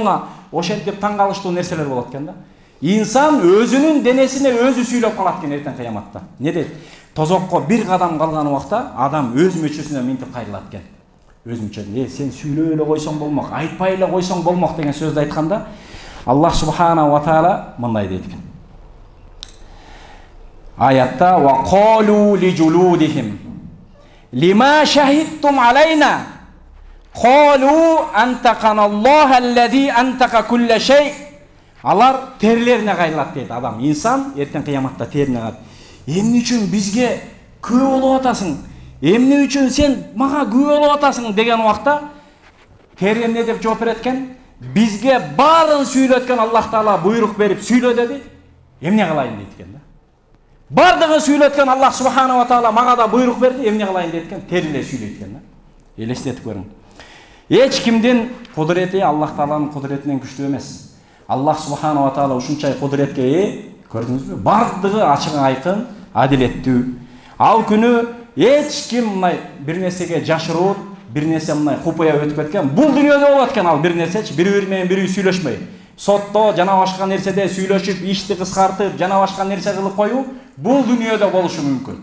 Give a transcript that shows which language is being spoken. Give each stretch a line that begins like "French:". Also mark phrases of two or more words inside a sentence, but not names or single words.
Kyrgyz: Колуңа ошентип таң калыштуу нерселер болот экен да. Инсан өзүнүн денесине өзү сүйлөп калат экен эртең кыяматта. Не дейт? Тозокко бир кадам калган убакта адам өз мүчөсүнө минтип кайрылат экен. Өз мүчөсүнө, сен сүйлөй эле койсоң болмок, айтпай эле койсоң болмок деген сөздү айтканда, Аллах субханаху ва таала мындай дейт экен.
Arabic: Аятта وقالوا لجلودهم لم شهدتم علينا قالوا أنطقنا الله الذي أنطق كل شيء.
Kyrgyz: Алар терилерине кайрылат дейт адам. Инсан эртең кыяматта терине кайрылат. Эмне үчүн бизге күбө болуп атасың? Эмне үчүн сен мага күбө болуп атасың деген убакта тери эмне деп жооп берет экен? Бизге баарын сүйлөткөн Аллах Таала буйрук берип сүйлө деди. Эмне кылайын дейт экен да. Бардыгын сүйлөткөн Аллах субханаху ва таала мага да буйрук берди, эмне кылайын дейт экен? Териле сүйлөйт экен да. Элестетип көрүң. Эч кимдин кудурети Аллах Тааланын кудуретинен күчтүү эмес. Аллах субханаху ва таала ушунчай кудуретке ээ, көрдүңүзбү? Бардыгы ачык айкын, адилеттүү. Ал күнү эч ким мындай бир нерсеге жашыруу, бир нерсе мындай купуя өтүп кеткен. Бул дүйнөдө болот экен ал бир нерсечи, бири-бири менен бири сүйлөшмөй. Сотто жана башка нерседе сүйлөшүп, ишти кыскартып, жана башка нерсе кылып коюу бул дүйнөдө болушу мүмкүн.